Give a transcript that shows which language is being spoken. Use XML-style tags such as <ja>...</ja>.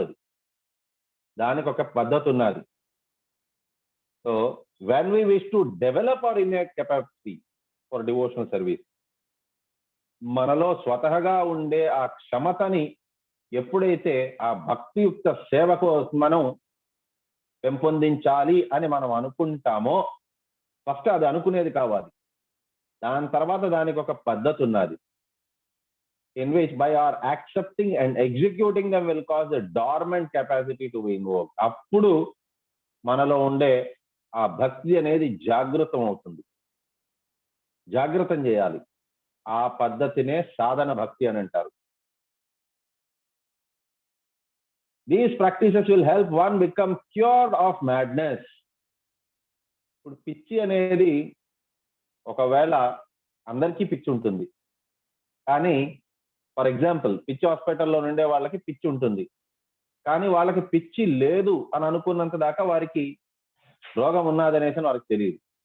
<te>అది దానికి ఒక పద్ధతి ఉన్నది. So</te> <en>when we wish to develop our innate capacity for devotional service,</en> <te>మనలో స్వతహగా ఉండే ఆ క్షమతని ఎప్పుడైతే ఆ భక్తియుక్త సేవకు మనం పెంపొందించాలి అని మనం అనుకుంటామో, ఫస్ట్ అది అనుకునేది కావాలి. దాని తర్వాత దానికి ఒక పద్ధతి ఉన్నది.</te> <en>In which by our accepting and executing them will cause a dormant capacity to be invoked.</en> <te>అప్పుడు మనలో ఉండే ఆ భక్తి అనేది జాగృతం అవుతుంది. జాగృతం చేయాలి. ఆ పద్ధతినే సాధన భక్తి అని అంటారు.</te> <en>These practices will help one become cured of madness.</en> <te>ఇప్పుడు పిచ్చి అనేది ఒకవేళ అందరికీ పిచ్చి ఉంటుంది, కానీ</te> <en>for example</en> <te>పిచ్చి హాస్పిటల్లో ఉండే వాళ్ళకి పిచ్చి ఉంటుంది, కానీ వాళ్ళకి పిచ్చి లేదు అని అనుకున్నంత దాకా వారికి రోగం ఉన్నదనేసి వారికి తెలియదు.</te>